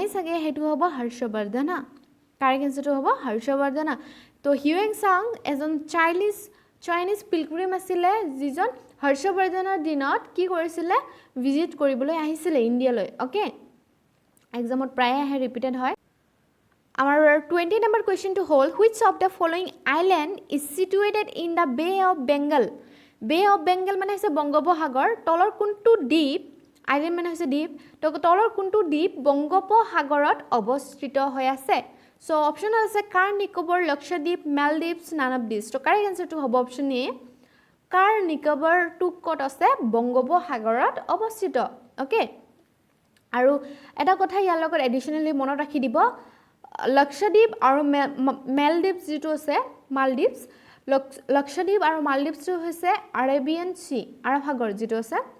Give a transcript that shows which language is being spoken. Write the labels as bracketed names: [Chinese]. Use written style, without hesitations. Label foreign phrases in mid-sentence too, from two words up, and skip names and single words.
[Assamese] সাগে হেতু হ'ব হৰ্ষবৰ্ধন [English] correct answer [Assamese] হ'ব হৰ্ষবৰ্ধন তো হিউৱেংসাং এজন [English] Chinese pilgrim [Assamese] আছিলে যিজন হৰ্ষবৰ্ধনৰ দিনত কি কৰিছিলে ভিজিট কৰিবলৈ আহিছিলে ইণ্ডিয়ালৈ ওকে এক্সামত প্ৰায় ৰিপিটেড হয় Our [English] 20 number question to hold which of the following island is situated in the Bay of Bengal Bay of Bengal মানে [Assamese] হৈছে বংগোপসাগৰ তলৰ কোনটো দ্বীপ আইল্যান্ড মানে হৈছে দ্বীপ তো তলৰ কোনটো দ্বীপ বংগোপসাগৰত অৱস্থিত হৈ আছে সো অপচন আছে কাৰ নিকোবৰ লক্ষদ্বীপ মালদ্বীপছ [English] none of this [Assamese] তো [English] correct answer [Assamese] হ'ব [English] option A [Assamese] কাৰ নিকোবৰ টু ক'ত আছে বংগোপসাগৰত অৱস্থিত ওকে আৰু এটা কথা ইয়াৰ লগত এডিশনালি মনত ৰাখি দিব লক্ষদ্বীপ আৰু মালদ্বীপছ যেটো আছে মালদ্বীপছ লক্ষদ্বীপ আৰু মালদ্বীপছটো হৈছে [English] Arabian Sea [Assamese] আৰব সাগৰ যেটো আছে